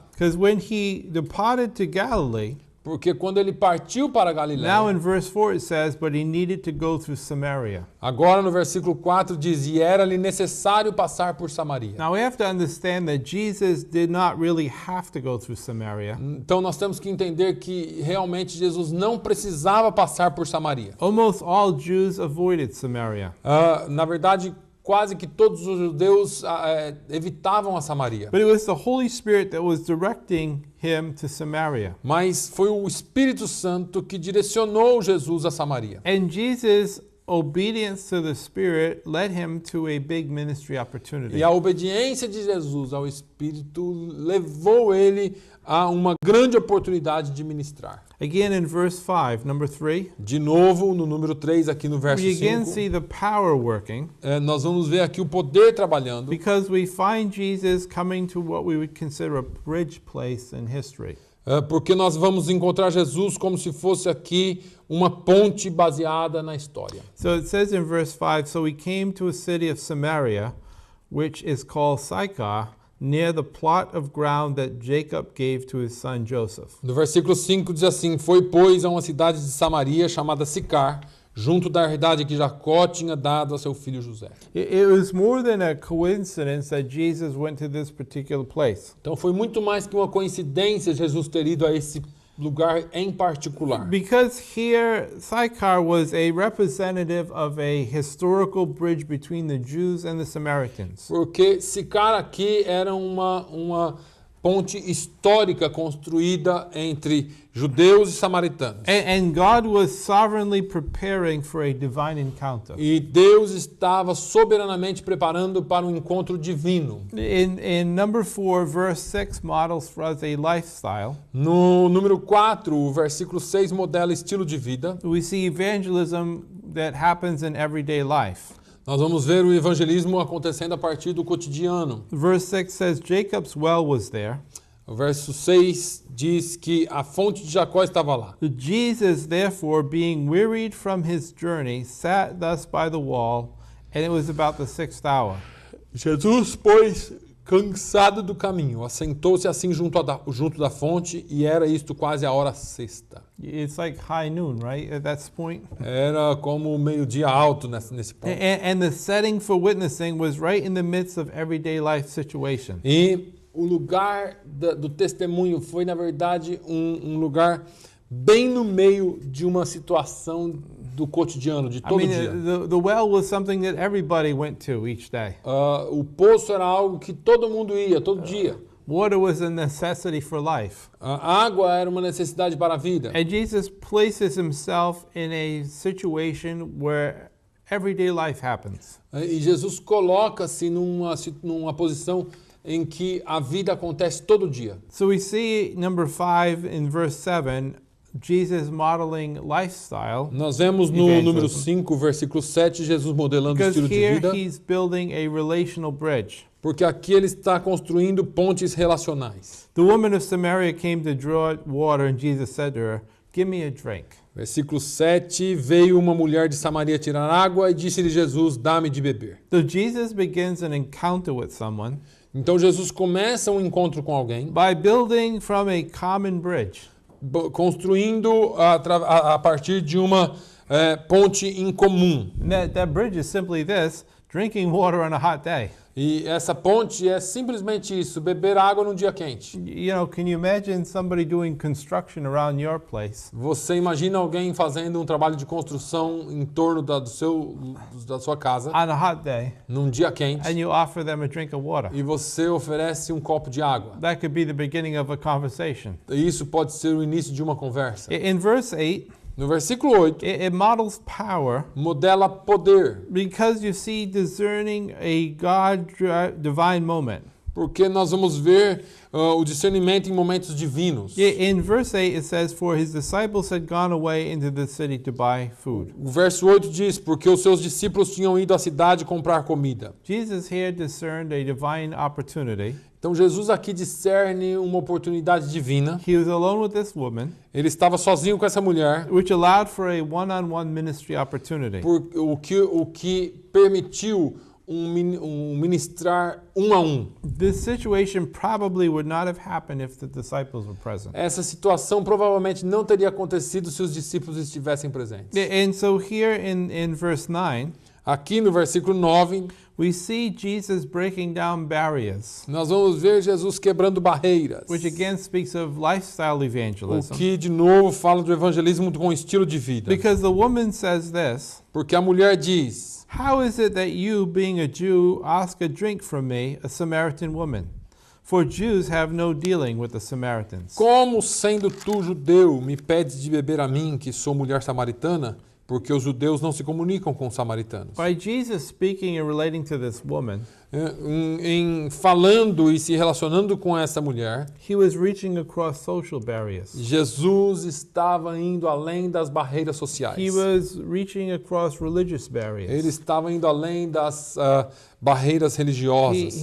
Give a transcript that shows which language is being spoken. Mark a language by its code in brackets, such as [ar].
[en] Because when he departed to Galilee, [pt] Porque quando ele partiu para a Galileia, [en] now in verse 4 it says, but he needed to go through Samaria. [pt] agora no versículo 4 diz, e era-lhe necessário passar por Samaria. [en] Now we have to understand that Jesus did not really have to go through Samaria. [pt] Então nós temos que entender que realmente Jesus não precisava passar por Samaria. [en] Almost all Jews avoided Samaria. [pt] Na verdade, quase que todos os judeus evitavam a Samaria. [en] But it was the Holy Spirit that was directing him to Samaria. [pt] Mas foi o Espírito Santo que direcionou Jesus a Samaria. [en] And Jesus' obedience to the Spirit led him to a big ministry opportunity. [pt] E a obediência de Jesus ao Espírito levou ele a uma grande oportunidade de ministrar. [en] Again in verse 5, number 3, [pt] De novo, no número 3, aqui no verso [en] we again [pt] 5, [en] see the power working [pt] nós vamos ver aqui o poder trabalhando, [en] because we find Jesus coming to what we would consider a bridge place in history. [pt] porque nós vamos encontrar Jesus como se fosse aqui uma ponte baseada na história. [en] So it says in verse 5, so he came to a city of Samaria, which is called Sychar, near the plot of ground that Jacob gave to his son Joseph. [pt] No versículo 5 diz assim, foi, pois, a uma cidade de Samaria chamada Sicar, junto da herdade que Jacó tinha dado a seu filho José. [en] It was more than a coincidence that Jesus went to this particular place. [pt] Então foi muito mais que uma coincidência Jesus ter ido a esse lugar em particular. [en] Because here, Sychar was a representative of a historical bridge between the Jews and the Samaritans. [pt] Porque Sicar aqui era uma ponte histórica construída entre judeus e samaritanos. [en] And God was sovereignly preparing for a divine encounter. [pt] E Deus estava soberanamente preparando para um encontro divino. [en] In number 4, verse 6 models for us a lifestyle. [pt] No número 4, o versículo 6 modela estilo de vida. [en] We see evangelism that happens in everyday life. [pt] Nós vamos ver o evangelismo acontecendo a partir do cotidiano. [en] Verse 6 says, Jacob's well was there. [pt] O verso 6 diz que a fonte de Jacó estava lá. [en] Jesus, therefore, being wearied from his journey, sat thus by the wall, and it was about the 6th hour. [pt] Jesus, pois, cansado do caminho, assentou-se assim junto da fonte, e era isto quase a hora sexta. [en] It's like high noon, right? At that point. [pt] Era como meio-dia alto nesse ponto. [en] And the setting for witnessing was right in the midst of everyday life situation. [pt] E o lugar do testemunho foi, na verdade, um lugar bem no meio de uma situação do cotidiano, de [en] I [pt] todo [en] mean, [pt] dia. [en] the well was something that everybody went to each day. [pt] O poço era algo que todo mundo ia, todo dia. [en] Water was a necessity for life. [pt] A água era uma necessidade para a vida. [en] And Jesus places himself in a situation where everyday life happens. [pt] E Jesus coloca-se numa posição em que a vida acontece todo dia. [en] So we see number 5 in verse 7, Jesus modeling lifestyle, [pt] Nós vemos no [en] Evangelism. [pt] número 5, versículo 7, Jesus modelando o [en] because [pt] estilo de [en] here [pt] vida, [en] he's building a relational bridge. [pt] porque aqui ele está construindo pontes relacionais. [en] The woman of Samaria came to draw water, and Jesus said to her, "Give me a drink." [pt] Versículo 7, veio uma mulher de Samaria tirar água e disse-lhe Jesus, dá-me de beber. [en] So Jesus begins an encounter with someone [pt] Então Jesus começa um encontro com alguém, [en] by building from a common bridge. [pt] construindo a partir de uma ponte em comum. [en] And that bridge is simply this: drinking water on a hot day. [pt] E essa ponte é simplesmente isso, beber água num dia quente. [en] You know, can you imagine somebody doing construction around your place? [pt] Você imagina alguém fazendo um trabalho de construção em torno da sua casa, [en] On a hot day, [pt] num dia quente, [en] and you offer them a drink of water. [pt] e você oferece um copo de água. [en] That could be the beginning of a conversation. [pt] E isso pode ser o início de uma conversa. [en] In verse 8, [pt] No versículo 8, [en] it models power [pt] modela poder, [en] because you see discerning a divine moment. [pt] porque nós vamos ver o discernimento em momentos divinos. [en] In verse 8, it says, "For his disciples had gone away into the city to buy food." [pt] O verso 8 diz, porque os seus discípulos tinham ido à cidade comprar comida. [en] Jesus here discerned a divine opportunity. [pt] Então Jesus aqui discerne uma oportunidade divina. [en] He was alone with this woman, [pt] Ele estava sozinho com essa mulher, [en] which allowed for a one-on-one ministry opportunity. [pt] o que permitiu um ministrar um a um. [en] This situation probably would not have happened if the disciples were present. [pt] Essa situação provavelmente não teria acontecido se os discípulos estivessem presentes. [en] And so here in verse 9, [pt] Aqui no versículo 9, [en] we see Jesus breaking down barriers, [pt] nós vamos ver Jesus quebrando barreiras. [en] which again speaks of lifestyle [pt] O [en] evangelism. [pt] que, de novo, fala do evangelismo com estilo de vida. [en] Because the woman says this, [pt] Porque a mulher diz, [en] "How is it that you, being a Jew, ask a drink from me, a Samaritan woman? For Jews have no dealing with the Samaritans." [pt] como sendo tu judeu, me pedes de beber a mim, que sou mulher samaritana? Porque os judeus não se comunicam com os samaritanos. [en] By Jesus speaking and relating to this woman, [pt] Em falando e se relacionando com essa mulher, [en] he was reaching across social barriers. [pt] Jesus estava indo além das barreiras sociais. [en] He was reaching across religious [pt] Ele [en] barriers. [pt] estava indo além das barreiras religiosas.